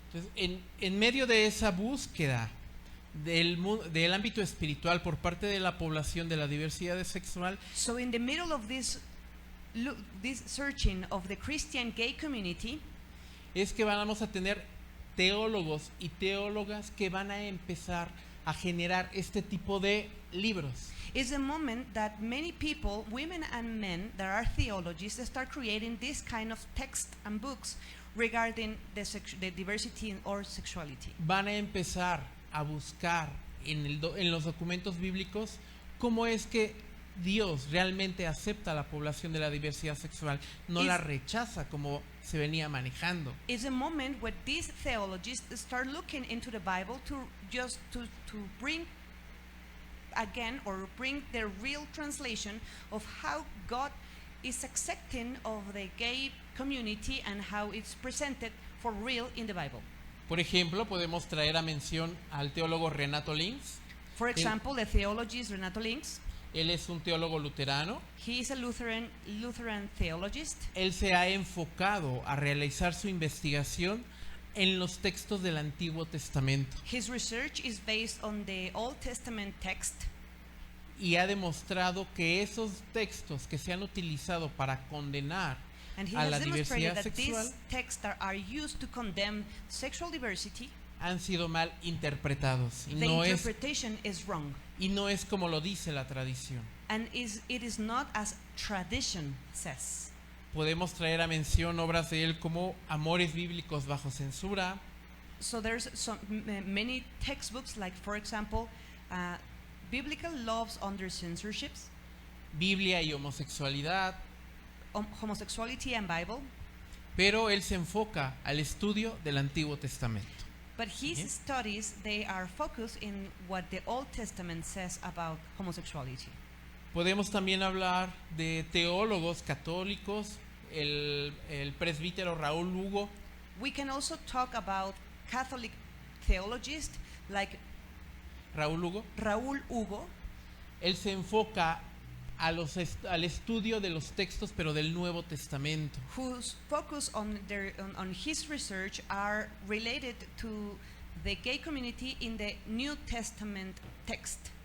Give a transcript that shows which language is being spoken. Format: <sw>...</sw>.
<es>Entonces, en medio de esa búsqueda del ámbito espiritual por parte de la población de la diversidad sexual,</es> <en>so in the middle of this searching of the Christian gay community,</en> <es>es que vamos a tener teólogos y teólogas que van a empezar a generar este tipo de libros.</es> <en>Is a moment that many people, women and men, that are theologists, start creating this kind of text and books regarding the diversity or sexuality.</en> <es>Van a empezar a buscar en los documentos bíblicos cómo es que Dios realmente acepta a la población de la diversidad sexual, no la rechaza como se venía manejando.</es> <en>It's a moment where these theologists start looking into the Bible to bring again or bring the real translation of how God is accepting of the gay community and how it's presented for real in the Bible.</en> <es>Por ejemplo, podemos traer a mención al teólogo Renato Links.</es> <en>For example, the theologist Renato Links.</en> <es>Él es un teólogo luterano.</es> <en>He is a Lutheran theologist.</en> <es>Él se ha enfocado a realizar su investigación en los textos del Antiguo Testamento.</es> <en>His research is based on the Old Testament text.</en> <es>Y ha demostrado que esos textos que se han utilizado para condenar a la diversidad sexual</es> <en>these texts that are used to condemn sexual diversity</en> <es>han sido mal interpretados.</es> <en>The interpretation is wrong.</en> <es>Y no es como lo dice la tradición.</es> <en>And it is not as tradition says.</en> <es>Podemos traer a mención obras de él como Amores Bíblicos bajo censura.</es> <en>So there's many textbooks, like for example, Biblical laws under censorships,</en> <es>Biblia y homosexualidad,</es> <en>homosexuality and Bible.</en> <es>pero él se enfoca al estudio del Antiguo Testamento.</es> <en>But his</en> <es>Bien.</es> <en>studies, they are focused in what the Old Testament says about homosexuality.</en> <es>Podemos también hablar de teólogos católicos, el presbítero Raúl Hugo,</es> <en>We can also talk about Catholic theologists like Raúl Hugo. Raúl Hugo.</en> <es>Él se enfoca al estudio de los textos, pero del Nuevo Testamento.</es> <en>Whose focus on his research are related to the gay community in the New Testament text.</en>